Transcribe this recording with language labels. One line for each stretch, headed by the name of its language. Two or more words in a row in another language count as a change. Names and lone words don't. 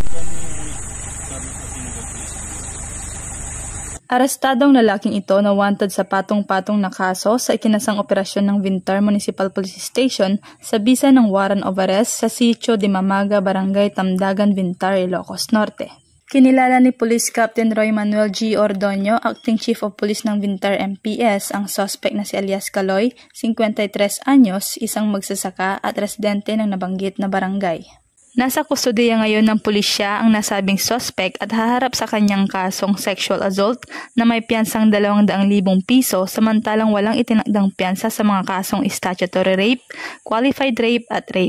Filipino: Arestadong lalaking ito na wanted sa patong-patong na kaso sa ikinasang operasyon ng Vintar Municipal Police Station sa bisa ng
English: warrant of arrest
Filipino: sa Sitio de Mamaga, Barangay Tamdagan, Vintar, Ilocos Norte. Kinilala ni Police Captain Roy Manuel G. Ordoño,
English: Acting Chief of Police
Filipino: ng Vintar MPS, ang suspect na si Elias Caloy, 53 anyos, isang magsasaka at residente ng nabanggit na barangay. Nasa kustudiya ngayon ng pulisya ang nasabing suspect at haharap sa kanyang kasong
English: sexual assault
Filipino: na may piyansang 200,000 piso samantalang walang itinakdang piyansa sa mga kasong
English: statutory rape, qualified rape
Filipino: at rape.